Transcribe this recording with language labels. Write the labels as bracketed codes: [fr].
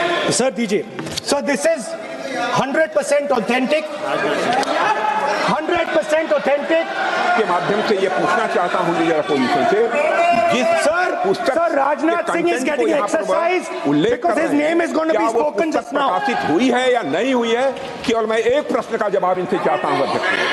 [en] Sir, DJ. So this is 100% authentic. 100% authentic. [hi] के माध्यम से ये पूछना चाहता हूँ लीडर अपोजिशन से, जिस [en] Sir, Rajnath Singh is getting exercise because his name is going to be spoken just now. [hi] प्रकाशित हुई है या नहीं हुई है, केवल मैं एक प्रश्न का जवाब इनसे चाहता हूँ अध्यक्ष।